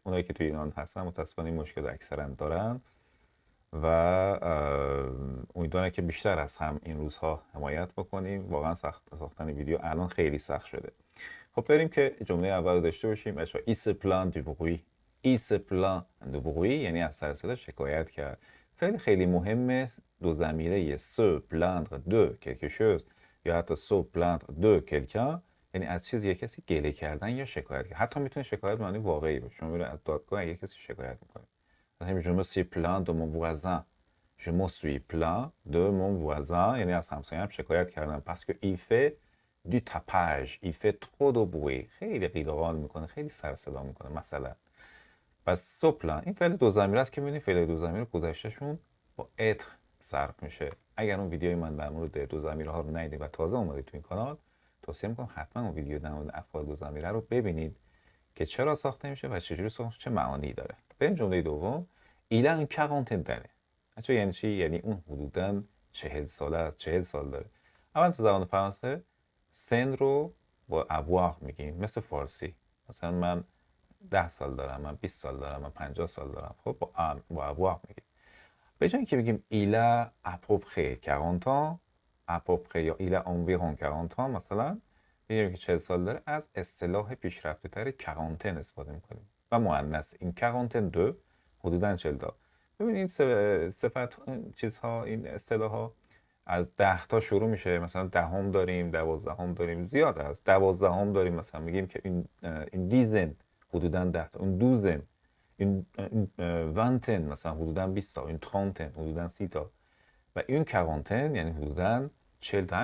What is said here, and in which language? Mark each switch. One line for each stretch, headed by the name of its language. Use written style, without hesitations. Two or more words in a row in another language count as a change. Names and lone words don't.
Persian: اونایی که توی ایران هستن متاسفانه این مشکل اکثرا دارن و امیدوارم که بیشتر از هم این روزها حمایت بکنیم. واقعا ساختن ویدیو الان خیلی سخت شده. خب بریم که جمله اول رو داشته باشیم. بچه‌ها
French: il se plaint du bruit, il se plaint du bruit
Persian: یعنی از سر صدا شکایت کرد. فعل خیلی مهمه، دو ضمیره
French: se plaindre de quelque chose
Persian: یا حتی
French: se plaindre de quelqu'un,
Persian: یعنی از چیزی کسی گله کردن یا شکایت کردن. حتی میتونه شکایت معنی واقعی باشه. شما میره از دادگاه اگه کسی شکایت میکنه، مثلا
French: je me suis plaint de mon voisin، je me suis plaint de mon voisin
Persian: یعنی از همسایم شکایت کردم
French: parce que il fait du tapage، il fait trop de bruit،
Persian: خیلی قیل و قال میکنه، خیلی سر صدا میکنه مثلا. پس سوپلان این فعل دو ضمیره است که میبینید فعل دو ضمیره گذشتهشون با اتر صرف میشه. اگر اون ویدیوی من در مورد دو ضمیره ها رو ندیدید و تازه اومدید تو این کانال، توصیه میکنم حتما اون ویدیو در مورد افعال دو ضمیره رو ببینید که چرا ساخته میشه و چجوری ساخته میشه، چه معانی داره. بریم جمله دوم.
French: il a une quarantaine d'années.
Persian: بچه‌ها یعنی چی؟ یعنی اون حدوداً 40 ساله است، 40 سال داره. اول تو زبان فرانسه سن رو با avoir میگیم، مثل فارسی. مثلا من 10 سال دارم، من 20 سال دارم، من 50 سال دارم. خب با avoir میگیم. به جای اینکه بگیم
French: il a à peu près 40 ans، à peu près
Persian: یا
French: il a environ 40 ans
Persian: مثلا، میگیم که 40 سال داره، از اصطلاح پیشرفته تر quarantaine استفاده میکنیم و مؤنث. این quarantaine دو حدوداً 40 تا. ببینید صفت چیزها، این اصطلاح ها از 10 تا شروع میشه. مثلا دهم داریم، 12هم داریم، زیاد است. 12هم داریم، مثلا میگیم که این دیزن حدوداً 10 تا، اون دوزن، این وانتن مثلا حدوداً 20 تا، این ترانتن حدوداً 30 تا و این کوانتن یعنی حدوداً 40 تا.